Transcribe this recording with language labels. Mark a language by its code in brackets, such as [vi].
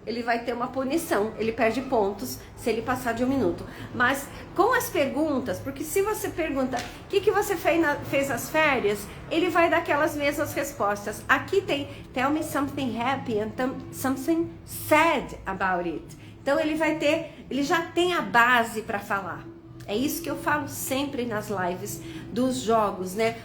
[pt] Ele vai ter uma punição, ele perde pontos se ele passar de 1 minuto. Mas com as perguntas, porque se você pergunta o que você fez nas férias, ele vai dar aquelas mesmas respostas. Aqui tem [en] tell me something happy and something sad about it. [pt] Então ele já tem a base para falar. É isso que eu falo sempre nas lives dos jogos, né?